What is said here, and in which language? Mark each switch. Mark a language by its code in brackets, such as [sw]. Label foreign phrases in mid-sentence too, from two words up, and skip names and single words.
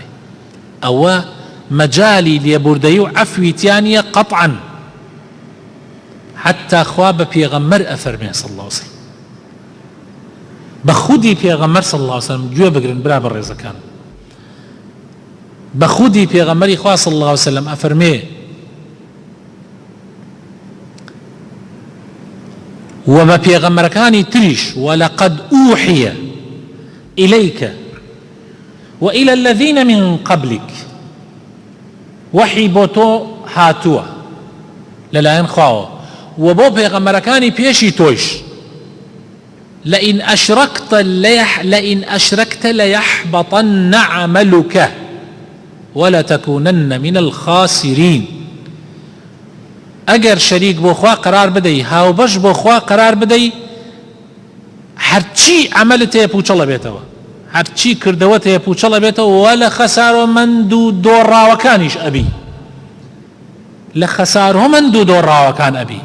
[ckb] ئەوە مەجالی لێبوردەیی و عەفویتیانیە قەطعەن، حتا خوا بە پێغەمبەر ئەفەرمێ [ar] صلی الله علیه وسلم، [ckb] بە خودی پێغەمبەر [ar] صلی الله علیه وسلم [ckb] گوێ بگرن برا بەڕێزەکان، بە خودی پێغەمبەری خوا [ar] صلی الله علیه وسلم [ckb] ئەفەرمێ و بە پێغەمبەرەکانی تریش [ar] وەلەقەد ئوحیە ئیلەیکە وإلى الذين من قبلك [ckb] وحی بۆ تۆ هاتووە لەلایەن خواوە و بۆ پێغەمبەرەکانی پێشی تۆیش [ar] لئن أشركت ليحبطن عملك ولتكونن من الخاسرين. [ckb] ئەگەر شەریک بۆ خوا قرار بدەی، هاوبەش بۆ خوا قرار بدەی، هەرچی عەمەلت هەیە پوچەڵە بێتەوە، هەرچی کردەوەت هەیە پوچەڵە بێتەوە و لە خەسارۆمەند و دۆڕاوەکانیش ئەبی، لە خەسارۆمەند و دۆڕاوەکان ئەبی.